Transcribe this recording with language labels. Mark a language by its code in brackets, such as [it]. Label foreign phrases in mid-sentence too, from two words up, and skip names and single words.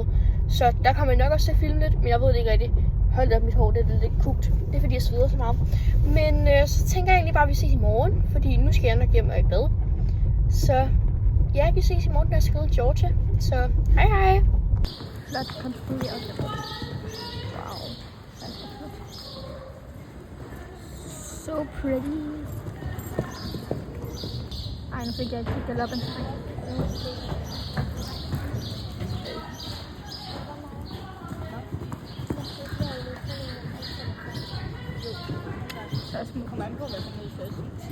[da] Så der kommer jeg nok også til at filme lidt, men jeg ved det ikke rigtigt. Hold op, mit hår, det er lidt kugt. Det er fordi, jeg sveder så meget. Men så tænker jeg egentlig bare, at vi ses i morgen, fordi nu skal jeg nok hjem og i bad. Så ja, vi ses i morgen, når jeg skal ride Georgia. Så hej hej! Flot konstrueret. [en] Wow. So pretty. [da] Ej, nu fik jeg ikke galoppen. Så skal man komme an på, hvad som er først.